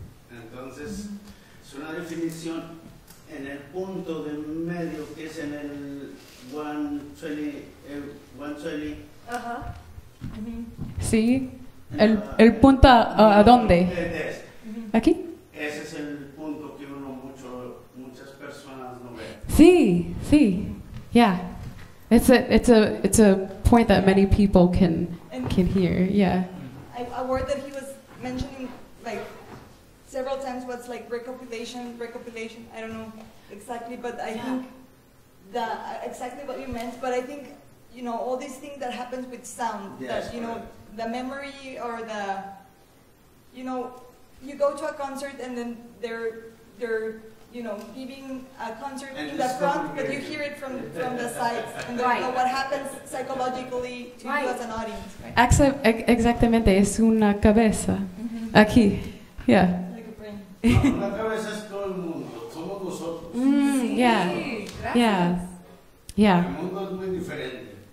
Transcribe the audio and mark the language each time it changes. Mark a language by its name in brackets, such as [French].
[Spanish] Entonces, es una definición en el punto de medio que es en el 120. Ajá. Sí. El punto a dónde? Aquí. Ese es el punto que muchas personas no ven. Sí, sí. [English] Yeah. It's a point that many people can hear. Yeah. A word that he was mentioning like several times was like recopilation. I don't know exactly, but I think exactly what you meant. But I think all these things that happens with sound, yes, that the memory or the you go to a concert and then they're giving a concert and in the front, but you hear it from the sides, and then what happens psychologically to you as an audience. Right? [Spanish] Exactamente, es una cabeza. Aquí. [English] Yeah. Like a brain. [Spanish] Una cabeza es todo el mundo, somos nosotros. [English] Yeah. Yeah. Yeah. [Spanish] El mundo es muy diferente.